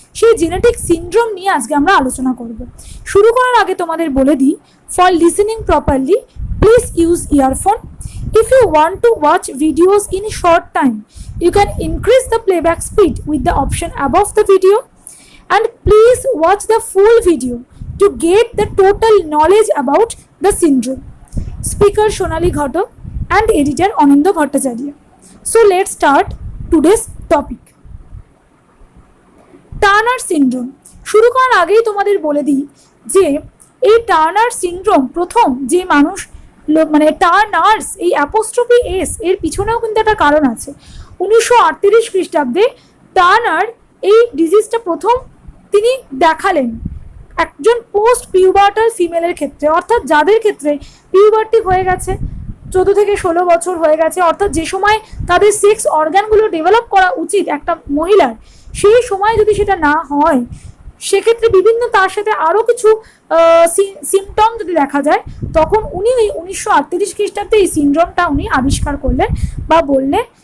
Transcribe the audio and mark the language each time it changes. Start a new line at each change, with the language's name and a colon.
Bangla: সেই genetic syndrome নিয়ে আজকে আমরা আলোচনা করব। শুরু করার আগে তোমাদের বলে দিই,
English: For listening properly please use earphone. If you want to watch videos in short time, you can increase the playback speed with the option above the video, and please watch the full video to get the total knowledge about the syndrome. Speaker Sonali Ghatak and editor Ananda Bhattacharya. So let's start today's topic.
Bangla: Turner syndrome শুরু করার আগেই তোমাদের বলে দিই যে এই Turner syndrome প্রথম যে মানুষ টার্নার্স এই অ্যাপোস্ট্রফি এস এর পিছনেও কিন্তু একটা কারণ আছে। 1938 খ্রিস্টাব্দে টার্নার এই ডিজিজটা প্রথম তিনি দেখালেন একজন পোস্ট পিউবার্টাল ফিমেলের ক্ষেত্রে, অর্থাৎ যাদের ক্ষেত্রে পিউবার্টি হয়ে গেছে, 14 থেকে 16 বছর হয়ে গেছে, অর্থাৎ যে সময় তাদের সেক্স অর্গানগুলো ডেভেলপ করা উচিত একটা মহিলার, সেই সময় যদি সেটা না হয় সেক্ষেত্রে বিভিন্ন তার সাথে আরও কিছু সিমটম যদি দেখা যায়, তখন উনি এই 1938 খ্রিস্টাব্দে এই সিনড্রোমটা উনি আবিষ্কার করলেন বা বললেন।